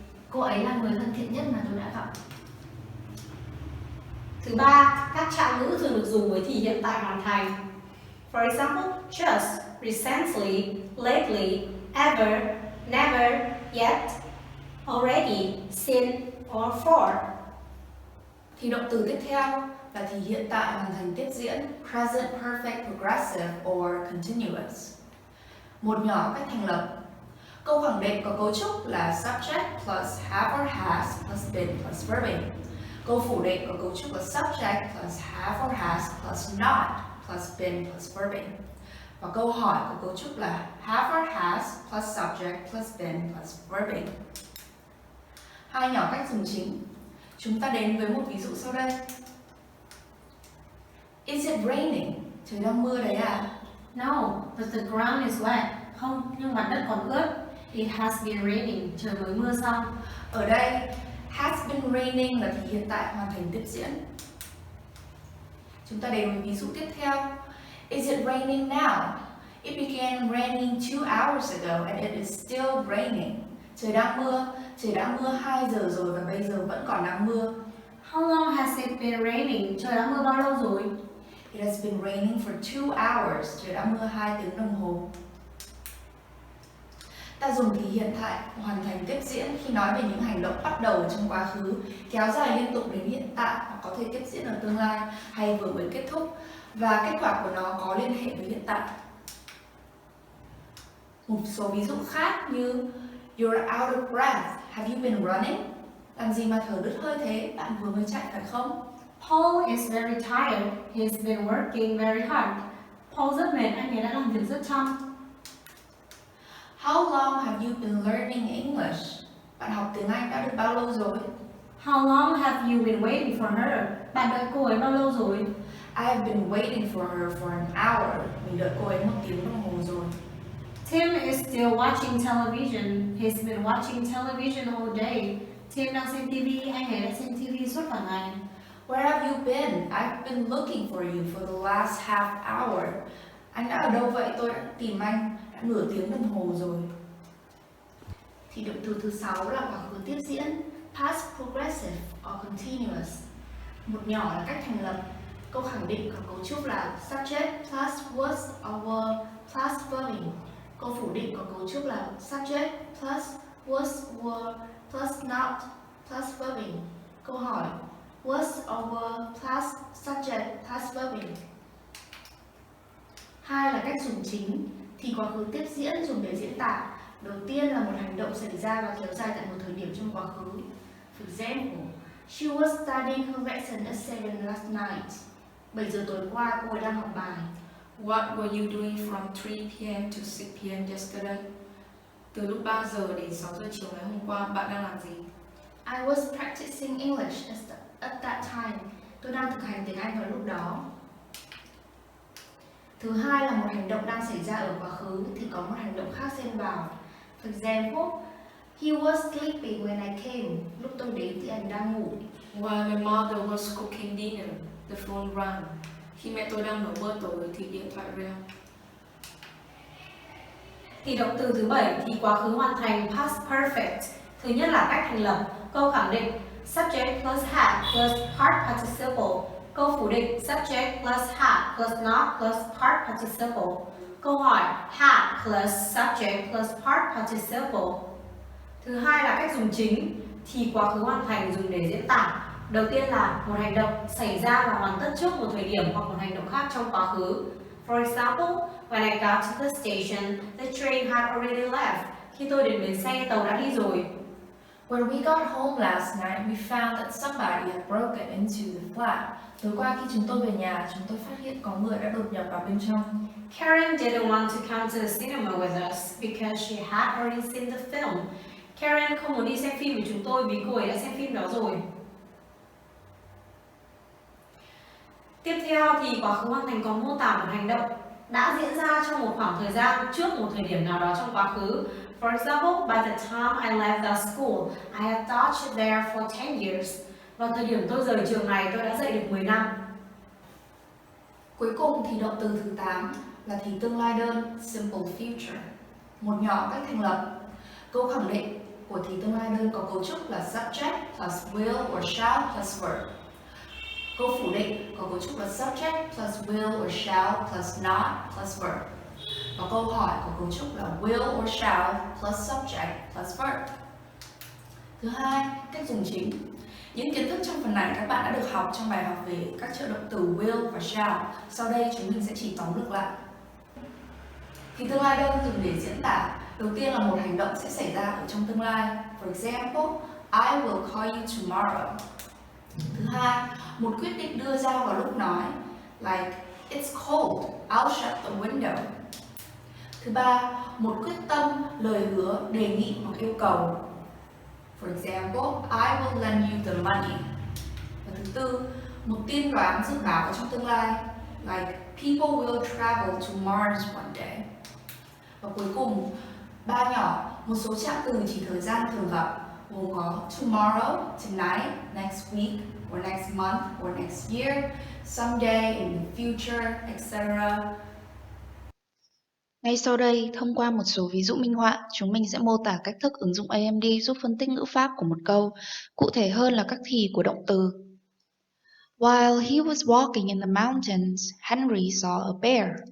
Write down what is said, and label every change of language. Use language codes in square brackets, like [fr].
[vi] Cô ấy là người thân thiện nhất mà tôi đã gặp. Thứ ba, các trạng ngữ thường được dùng với thì hiện tại hoàn thành. [en] For example, just, recently, lately, ever, never, yet, already, since, or for. [vi] Thì động từ tiếp theo là thì hiện tại hoàn thành tiếp diễn [en] present perfect progressive or continuous. [vi] Một nhỏ cách thành lập. Câu khẳng định có cấu trúc là [en] subject plus have or has plus been plus verbing. [vi] Câu phủ định có cấu trúc là [en] subject plus have or has plus not plus been plus verbing. [vi] Và câu hỏi có cấu trúc là [en] have or has plus subject plus been plus verbing. [vi] Hai nhỏ cách dùng chính. Chúng ta đến với một ví dụ sau đây. [en] Is it raining? [vi] Trời đang mưa đấy à? [en] No, but the ground is wet. [vi] Không, nhưng mặt đất còn ướt. [en] It has been raining. [vi] Trời mới mưa xong. Ở đây, has been raining là thì hiện tại hoàn thành tiếp diễn. Chúng ta đến với ví dụ tiếp theo. [en] Is it raining now? It began raining 2 hours ago and it is still raining. [vi] Trời đang mưa 2 giờ rồi và bây giờ vẫn còn đang mưa. [en] How long has it been raining? [vi] Trời đã mưa bao lâu rồi? [en] It has been raining for 2 hours. [vi] Trời đã mưa 2 tiếng đồng hồ. Ta dùng thì hiện tại hoàn thành tiếp diễn khi nói về những hành động bắt đầu trong quá khứ, kéo dài liên tục đến hiện tại hoặc có thể tiếp diễn ở tương lai hay vừa mới kết thúc và kết quả của nó có liên hệ với hiện tại. Một số ví dụ khác như [en] You're out of breath. Have you been running? [vi] Làm gì mà thở đứt hơi thế? Bạn vừa mới chạy phải không? [en] Paul is very tired. He's been working very hard. [vi] Paul rất mệt, anh ấy đã làm việc rất chăm. [en] How long have you been learning English? [vi] Bạn học tiếng Anh đã được bao lâu rồi? [en] How long have you been waiting for her? [vi] Bạn đợi cô ấy bao lâu rồi? [en] I have been waiting for her for an hour. [vi] Mình đợi cô ấy 1 tiếng đồng hồ rồi. [en] Tim is still watching television. He's been watching television all day. [vi] Tim đang xem TV, anh ấy đã xem TV suốt cả ngày. [en] Where have you been? I've been looking for you for the last half hour. [vi] Anh đã ở đâu vậy? Tôi đã tìm anh đã nửa tiếng đồng hồ rồi. Thì động từ thứ 6 là quá khứ tiếp diễn [en] past progressive or continuous. [vi] Một nhỏ là cách thành lập. Câu khẳng định có cấu trúc là [en] subject plus was or were plus verbing. [vi] Câu phủ định có cấu trúc là [en] subject plus was, were plus not plus verbing. [vi] Câu hỏi [en] was or were plus subject plus verbing. [vi] Hai là cách dùng chính. Thì quá khứ tiếp diễn dùng để diễn tả. Đầu tiên là một hành động xảy ra và kéo dài tại một thời điểm trong quá khứ. [en] For example, she was studying her lesson at 7 last night. [vi] 7 giờ tối qua cô ấy đang học bài. [en] What were you doing from 3 p.m. to 6 p.m. yesterday? [vi] Từ lúc 3 giờ đến 6 giờ chiều ngày hôm qua, bạn đang làm gì? [en] I was practicing English at that time. [vi] Tôi đang thực hành tiếng Anh vào lúc đó. Thứ hai là một hành động đang xảy ra ở quá khứ thì có một hành động khác xen vào. [en] For example, he was sleeping when I came. [vi] Lúc tôi đến thì anh đang ngủ. [en] While my mother was cooking dinner, the phone rang. [vi] Khi mẹ tôi đang nấu bữa tối thì điện thoại reo. Thì động từ thứ 7 thì quá khứ hoàn thành past perfect. Thứ nhất là cách thành lập. Câu khẳng định [en] subject plus had plus part participle. [vi] Câu phủ định [en] subject plus had plus not plus part participle. [vi] Câu hỏi [en] had plus subject plus part participle. [vi] Thứ hai là cách dùng chính. Thì quá khứ hoàn thành dùng để diễn tả. Đầu tiên là một hành động xảy ra và hoàn tất trước một thời điểm hoặc một hành động khác trong quá khứ. [en] For example, when I got to the station, the train had already left. [vi] Khi tôi đến bến xe, tàu đã đi rồi. [en] When we got home last night, we found that somebody had broken into the flat. [vi] Tối qua khi chúng tôi về nhà, chúng tôi phát hiện có người đã đột nhập vào bên trong. [en] Karen didn't want to come to the cinema with us because she had already seen the film. [vi] Karen không muốn đi xem phim với chúng tôi vì cô ấy đã xem phim đó rồi. Tiếp theo thì quá khứ hoàn thành có mô tả một hành động đã diễn ra trong một khoảng thời gian trước một thời điểm nào đó trong quá khứ. [en] For example, by the time I left that school, I had taught there for 10 years. [vi] Vào thời điểm tôi rời trường này, tôi đã dạy được 10 năm. Cuối cùng thì động từ thứ 8 là thì tương lai đơn simple future. Một nhỏ cách thành lập. Câu khẳng định của thì tương lai đơn có cấu trúc là [en] subject plus will or shall plus verb. [vi] Câu phủ định có cấu trúc là [en] subject plus will or shall plus not plus verb. [vi] Và câu hỏi có cấu trúc là [en] will or shall plus subject plus verb. [vi] Thứ hai, cách dùng chính. Những kiến thức trong phần này các bạn đã được học trong bài học về các trợ động từ will và shall. Sau đây chúng mình sẽ chỉ tóm lược lại. Thì tương lai đơn dùng để diễn tả. Đầu tiên là một hành động sẽ xảy ra ở trong tương lai. [en] For example, I will call you tomorrow. [vi] Thứ hai, một quyết định đưa ra vào lúc nói. [en] Like, it's cold, I'll shut the window. [vi] Thứ ba, một quyết tâm, lời hứa, đề nghị hoặc yêu cầu. [en] For example, I will lend you the money. [vi] Và thứ tư, một tiên đoán dự báo ở trong tương lai. [en] Like, people will travel to Mars one day. [vi] Và cuối cùng, ba nhỏ, một số trạng từ chỉ thời gian thường gặp, gồm có [en] tomorrow, tonight, next week, or next month, or next year, someday, in the future, etc. [vi] Ngay sau đây, thông qua một số ví dụ minh họa, chúng mình sẽ mô tả cách thức ứng dụng AMD giúp phân tích ngữ pháp của một câu, cụ thể hơn là các thì của động từ. [en] While he was walking in the mountains, Henry saw a bear.